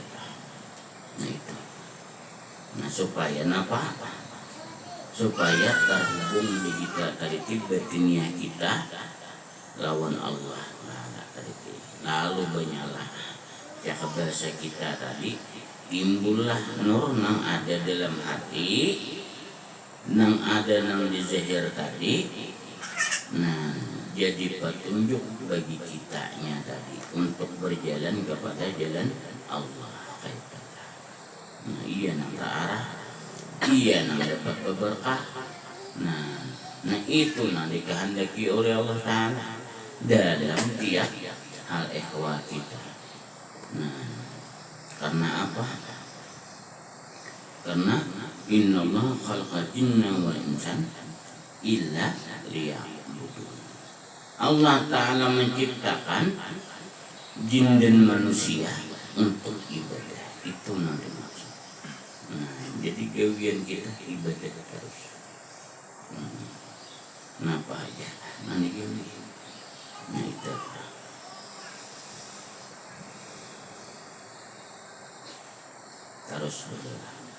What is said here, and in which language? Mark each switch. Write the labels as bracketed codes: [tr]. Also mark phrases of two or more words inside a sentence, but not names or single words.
[id] Nah itu. Nah supaya apa? Supaya terhubung di kita tadi batiniah kita lawan Allah. Lalu bernyala. Ya bahasa kita tadi, timbullah nur nang ada dalam hati, nang ada nang di zahir tadi. Nah, jadi petunjuk bagi kitanya tadi untuk berjalan kepada jalan Allah. Nah, iya nang arah, iya nang dapat berkah. Nah itu nang dikehendaki oleh Allah Ta'ala dalam tiap hal ehwal kita. Nah, karena apa? [ar] Karena إن الله خلق الجن والإنس إلا ليعبدون. [id] Allah Ta'ala menciptakan jin dan manusia untuk ibadah. Itu nanti maksud. Nah, jadi gawian kita ibadah terus. Napa aja nanti gini. Nah itu. Terus berdoa.